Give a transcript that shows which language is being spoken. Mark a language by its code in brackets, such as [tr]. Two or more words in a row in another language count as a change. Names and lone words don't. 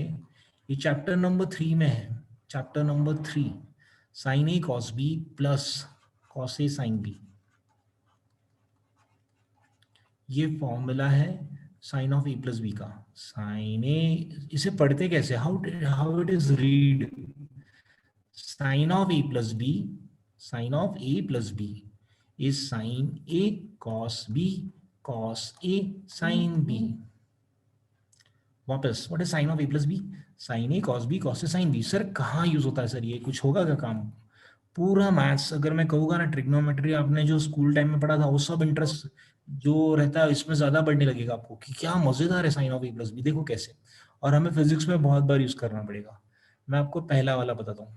[en] ये chapter number 3 [hi] में है, [en] chapter number 3, sine A cos B plus cos A sine B. ये फॉर्मूला है sine of A plus B का। sine A, [hi] इसे पढ़ते कैसे, [en] how it is read, sine of A plus B, sine of A plus B is sin A cos B cos A sin B. [hi] वापस, [en] what is sin of A plus B? sine A cos B cos A sine B. [hi] सर कहाँ यूज होता है सर, ये कुछ होगा क्या काम? पूरा मैथ्स अगर मैं कहूँगा ना, ट्रिग्नोमेट्री आपने जो [en] school time [hi] में पढ़ा था वो सब इंटरेस्ट जो रहता है इसमें ज्यादा बढ़ने लगेगा आपको कि क्या मजेदार है [en] sine of A plus B, [hi] देखो कैसे। और हमें फिजिक्स में बहुत बार यूज करना पड़ेगा। मैं आपको पहला वाला बताता हूँ।